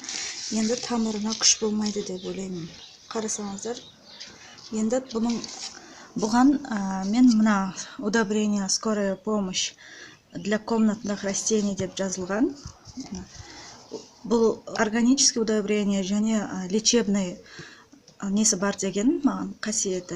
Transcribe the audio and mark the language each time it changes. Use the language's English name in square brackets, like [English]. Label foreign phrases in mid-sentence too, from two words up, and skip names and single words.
[Kazakh] Енді тамырына күш болмайды деп ойлаймын. Қарасаңыздар, енді бұған мен мына [Russian] удобрение скорая помощь для комнатных растений [Kazakh] деп жазылған. Бұл [Russian] органический удобрение [Kazakh] және лечебный несі бар деген маған қасиеті.